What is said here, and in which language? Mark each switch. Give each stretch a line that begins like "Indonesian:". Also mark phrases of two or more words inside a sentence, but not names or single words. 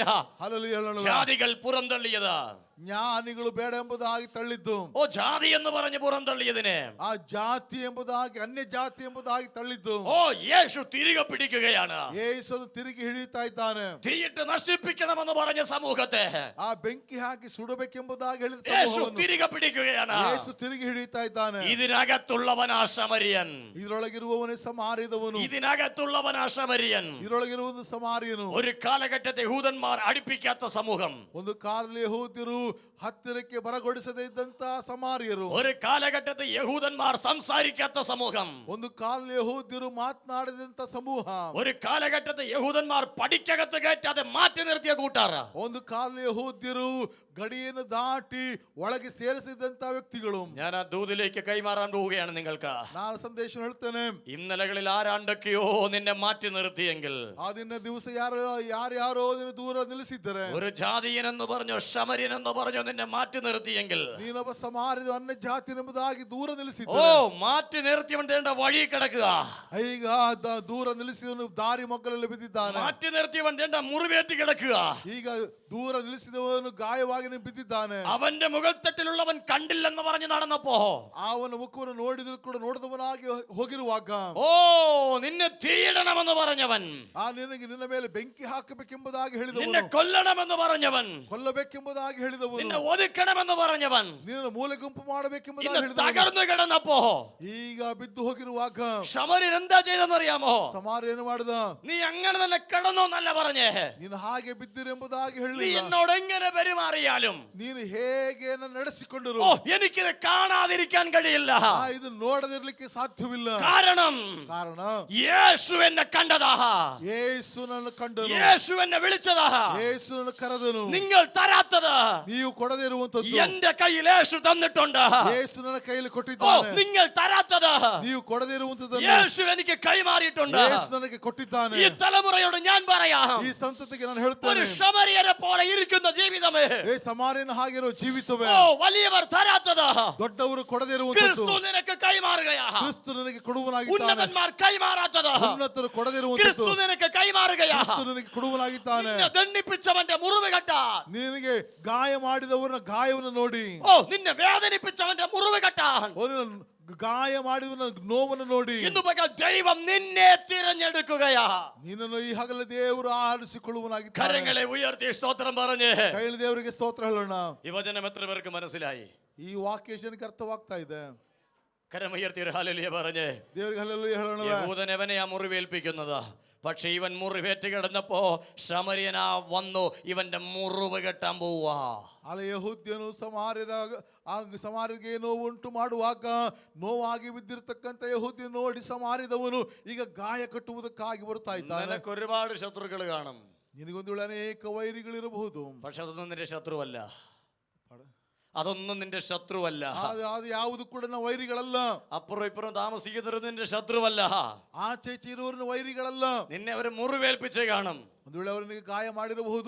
Kannada: ಹಲ್ಲೆಲೂಯಾ ಹೇಳೋಣ.
Malayalam: ജാതികൾ പുറന്തള്ളിയത്,
Kannada: ಜ್ಞಾನಿಗಳು ಬೇಡ ಎಂಬುದಾಗಿ ತಳ್ಳಿದ್ದು.
Malayalam: ഓ ജാതി എന്ന് പറഞ്ഞ് പുറന്തള്ളിയതിനെ
Kannada: ಆ ಜಾತಿ ಎಂಬುದಾಗಿ ಅನ್ಯ ಜಾತಿ ಎಂಬುದಾಗಿ ತಳ್ಳಿದ್ದು.
Malayalam: ഓ യേശു തിരികെ പിടിക്കുകയാണ്.
Kannada: ಯೇಸು ತಿರುಗಿ ಹಿಡಿಯುತ್ತಾ ಇದ್ದಾನೆ.
Malayalam: തീയിട്ട് നശിപ്പിക്കണമെന്ന് പറഞ്ഞ സമൂഹത്തെ
Kannada: ಆ ಬೆಂಕಿ ಹಾಕಿ ಸುಡಬೇಕೆಂಬುದಾಗಿ ಹೇಳಿದ
Malayalam: യേശു
Kannada: ಸಮೂಹವನ್ನು
Malayalam: തിരികെ പിടിക്കുകയാണ്.
Kannada: ಯೇಸು ತಿರುಗಿ ಹಿಡಿಯುತ್ತಾ ಇದ್ದಾನೆ.
Malayalam: ഇതിനകത്തുള്ളവനാ ശമരിയൻ.
Kannada: ಇದರೊಳಗಿರುವವನೇ ಸಮಾರ್ಯದವನು.
Malayalam: ഇതിനകത്തുള്ളവനാ ശമരിയൻ.
Kannada: ಇದರೊಳಗಿರುವುದು ಸಮಾರ್ಯನು.
Malayalam: ഒരു കാലഘട്ടത്തെ യഹൂദന്മാർ അടുപ്പിക്കാത്ത സമൂഹം,
Kannada: ಒಂದು ಕಾಲದಲ್ಲಿ ಯಹೂದ್ಯರು ಹತ್ತಿರಕ್ಕೆ ಬರಗೊಡಿಸದೇ ಇದ್ದಂತ ಸಮಾರ್ಯರು,
Malayalam: ഒരു കാലഘട്ടത്തെ യഹൂദന്മാർ സംസാരിക്കാത്ത സമൂഹം,
Kannada: ಒಂದು ಕಾಲದಲ್ಲಿ ಯಹೂದ್ಯರು ಮಾತನಾಡದಂತ ಸಮೂಹ,
Malayalam: ഒരു കാലഘട്ടത്തെ യഹൂദന്മാർ പടിക്കകത്ത് കയറ്റാതെ മാറ്റി നിർത്തിയ കൂട്ടാർ,
Kannada: ಒಂದು ಕಾಲದಲ್ಲಿ ಯಹೂದ್ಯರು ಗಡಿಯನ್ನು ದಾಟಿ ಒಳಗೆ ಸೇರಿಸಿದಂತ ವ್ಯಕ್ತಿಗಳು.
Malayalam: ഞാൻ ആ ദൂതിലേക്ക് കൈമാറാൻ പോവുകയാണ് നിങ്ങൾക്ക്.
Kannada: ನಾನು ಸಂದೇಶ ಹೇಳ್ತೇನೆ.
Malayalam: ഇന്നലകളിൽ ആരാണ്ടൊക്കെയോ നിന്നെ മാറ്റി നിർത്തിയെങ്കിൽ,
Kannada: ಆದಿನ ದಿವಸ ಯಾರ್ಯಾರೋ ನಿನ್ನ ದೂರ ನಿಲ್ಲಿಸಿದ್ದಾರೆ,
Malayalam: ഒരു ജാതിയൻ എന്ന് പറഞ്ഞോ ശമര്യൻ എന്ന് പറഞ്ഞോ നിന്നെ മാറ്റി നിർത്തിയെങ്കിൽ,
Kannada: ನೀನೊಬ್ಬ ಸಮಾರ್ಯದ ಅನ್ಯ ಜಾತಿ ಎಂಬುದಾಗಿ ದೂರ ഓ ನಿಲ್ಲಿಸಿದ್ದಾರೆ.
Malayalam: മാറ്റി നിർത്തിയവൻ തേണ്ട വഴി കിടക്കുക,
Kannada: ಈಗ ದೂರ ನಿಲ್ಲಿಸಿದವನು ದಾರಿ ಮಗ್ಗಲಲ್ಲಿ ಬಿದ್ದಿದ್ದಾನೆ.
Malayalam: മാറ്റി നിർത്തിയവൻ തേണ്ട മുറിവേറ്റ് കിടക്കുക,
Kannada: ಈಗ ದೂರ ನಿಲ್ಲಿಸಿದವನು ಗಾಯವಾಗಿ ಬಿದ್ದಿದ್ದಾನೆ.
Malayalam: അവന്റെ മുകൾത്തട്ടിലുള്ളവൻ കണ്ടില്ലെന്ന് പറഞ്ഞ് നടന്നപ്പോ
Kannada: ಅವನ ಮುಖವನ್ನು ನೋಡಿದ್ರು ಕೂಡ ನೋಡಿದವನಾಗಿ ಹೋಗಿರುವಾಗ,
Malayalam: ഓ നിന്നെ തീയിടണമെന്ന് പറഞ്ഞവൻ,
Kannada: ನಿನಗೆ ನಿನ್ನ ಮೇಲೆ ಬೆಂಕಿ ಹಾಕಬೇಕೆಂಬುದಾಗಿ
Malayalam: നിന്നെ
Kannada: ಹೇಳಿದವನು,
Malayalam: കൊല്ലണമെന്ന് പറഞ്ഞവൻ,
Kannada: ಕೊಲ್ಲಬೇಕೆಂಬುದಾಗಿ ಹೇಳಿದವನು,
Malayalam: നിന്നെ ഒതുക്കണമെന്ന് പറഞ്ഞവൻ,
Kannada: ನಿನ್ನ ಮೂಲೆ ಗುಂಪು ಮಾಡಬೇಕೆಂಬುದಾಗಿ
Malayalam: ഇന്ന്
Kannada: ಹೇಳಿದವನು,
Malayalam: തകർന്നു കിടന്നപ്പോ
Kannada: ಈಗ ಬಿದ್ದು ಹೋಗಿರುವಾಗ
Malayalam: ശമര്യൻ എന്താ ചെയ്തെന്നറിയാമോ?
Kannada: ಸಮಾರ್ಯ ಏನು ಮಾಡಿದ?
Malayalam: നീ അങ്ങനെ തന്നെ കിടന്നോന്നല്ല പറഞ്ഞേ,
Kannada: ನೀನು ಹಾಗೆ ಬಿದ್ದಿರೆಂಬುದಾಗಿ
Malayalam: നീ
Kannada: ಹೇಳಿಲ್ಲ.
Malayalam: എന്നോട് എങ്ങനെ പെരുമാറിയാലും
Kannada: ನೀನು ಹೇಗೆ ನಡೆಸಿಕೊಂಡರು
Malayalam: ഓ എനിക്കിത് കാണാതിരിക്കാൻ കഴിയില്ല.
Kannada: ಇದು ನೋಡದಿರ್ಲಿಕ್ಕೆ ಸಾಧ್ಯವಿಲ್ಲ.
Malayalam: കാരണം യേശു എന്നെ കണ്ടതാ,
Kannada: ಯೇಸುನನ್ನು ಕಂಡನು,
Malayalam: യേശു എന്നെ വിളിച്ചതാ.
Kannada: ಯೇಸುನನ್ನು ಕರೆದನು.
Malayalam: നിങ്ങൾ തരാത്തത്
Kannada: ನೀವು ಕೊಡದೇ ಇರುವಂತದ್ದು
Malayalam: എന്റെ കയ്യിൽ യേശു തന്നിട്ടുണ്ട്.
Kannada: ಯೇಸು ನನ್ನ ಕೈಯಲ್ಲಿ ഓ ಕೊಟ್ಟಿದ್ದಾನೆ.
Malayalam: നിങ്ങൾ തരാത്തത്
Kannada: ನೀವು ಕೊಡದೇ ಇರುವಂತದ್ದನ್ನು
Malayalam: യേശു എനിക്ക് കൈമാറിയിട്ടുണ്ട്.
Kannada: ಯೇಸು ನನಗೆ ಕೊಟ್ಟಿದ್ದಾನೆ.
Malayalam: ഈ തലമുറയോട് ഞാൻ പറയാം,
Kannada: ಈ ಸಂತತಿಗೆ ನಾನು
Malayalam: ഒരു
Kannada: ಹೇಳ್ತೇನೆ,
Malayalam: ശമരിയനെ പോലെ ഇരിക്കുന്ന ജീവിതമേ,
Kannada: ಸಮಾರ್ಯನ ಹಾಗಿರೋ ಜೀವಿತವೇ.
Malayalam: ഓ വലിയവർ തരാത്തത്
Kannada: ದೊಡ್ಡವರು ಕೊಡದೇ ಇರುವಂತದ್ದು
Malayalam: ക്രിസ്തു നിനക്ക് കൈമാറുകയാ.
Kannada: ಕ್ರಿಸ್ತು ನನಗೆ ಕೊಡುವನಾಗಿದ್ದಾನೆ.
Malayalam: ഉന്നതന്മാർ കൈമാറാത്തത്
Kannada: ಉನ್ನತರು ಕೊಡದೇ ಇರುವಂತದ್ದು
Malayalam: ക്രിസ്തു നിനക്ക് കൈമാറുകയാ.
Kannada: ಕ್ರಿಸ್ತು ನನಗೆ ಕೊಡುವನಾಗಿದ್ದಾನೆ.
Malayalam: നിന്നെ ദണ്ഡിപ്പിച്ചവന്റെ മുറിവ് കെട്ടാൻ,
Kannada: ನಿನಗೆ ಗಾಯ ಮಾಡಿದವನ ಗಾಯವನ್ನು ನೋಡಿ,
Malayalam: ഓ നിന്നെ വേദനിപ്പിച്ചവന്റെ മുറിവ് കെട്ടാൻ,
Kannada: ಅವನು ಗಾಯ ಮಾಡಿದವನ ನೋವನ್ನು ನೋಡಿ,
Malayalam: ഇന്ന് പകൽ ദൈവം നിന്നെ തിരഞ്ഞെടുക്കുകയാ.
Kannada: ನಿನ್ನನ್ನು ಈ ಹಗಲ ದೇವರು ಆರಿಸಿಕೊಳ್ಳುವನಾಗಿದ್ದಾನೆ.
Malayalam: കരങ്ങളെ ഉയർത്തി സ്തോത്രം പറഞ്ഞ്
Kannada: ಕೈಲಿ ದೇವರಿಗೆ ಸ್ತೋತ್ರ ಹೇಳೋಣ.
Malayalam: ഈ വചനം എത്ര പേർക്ക് മനസ്സിലായി?
Kannada: ಈ ವಾಕ್ಯ ಜನಕ್ಕೆ ಅರ್ಥವಾಗ್ತಾ ಇದೆ.
Malayalam: കരമുയർത്തി ഒരു ഹല്ലേലൂയ പറഞ്ഞ്
Kannada: ದೇವರಿಗೆ ഹല്ലേലൂയ ಹೇಳೋಣ.
Malayalam: യഹൂദൻ എവനെയാ മുറിവേൽപ്പിക്കുന്നത്, പക്ഷെ ഇവൻ മുറിവേറ്റ് കിടന്നപ്പോ ശമര്യനാ വന്നു ഇവന്റെ മുറിവ് കെട്ടാൻ പോവാ.
Kannada: ಅಲ್ಲ ಯಹೂದ್ಯನು ಸಮಾರ್ಯರಿಗೆ ನೋವು ಉಂಟು ಮಾಡುವಾಗ ನೋವಾಗಿ ಬಿದ್ದಿರತಕ್ಕಂತ ಯಹೂದ್ಯ ನೋಡಿ ಸಮಾರಿದವನು ಈಗ ಗಾಯ ಕಟ್ಟುವುದಕ್ಕಾಗಿ ಬರ್ತಾ ಇದ್ದಾನೆ.
Malayalam: നിനക്ക് ഒരുപാട് ശത്രുക്കൾ കാണും,
Kannada: ನಿನಗೊಂದು ವೇಳೆ ಅನೇಕ ವೈರಿಗಳಿರಬಹುದು,
Malayalam: പക്ഷെ അതൊന്നും നിന്റെ ശത്രുവല്ല. അതൊന്നും നിന്റെ ശത്രുവല്ല.
Kannada: ಅದು ಯಾವುದು ಕೂಡ ವೈರಿಗಳಲ್ಲ.
Malayalam: അപ്പുറം ഇപ്പുറം താമസിക്കുന്നവരും നിന്റെ ശത്രുവല്ല.
Kannada: ಆಚೆ ಈಚೆ ಇರುವವರ ವೈರಿಗಳಲ್ಲ.
Malayalam: നിന്നെ അവർ മുറിവേൽപ്പിച്ച് കാണും.
Kannada: ಒಂದು ವೇಳೆ ಅವನಿಗೆ ಗಾಯ ಮಾಡಿರಬಹುದು.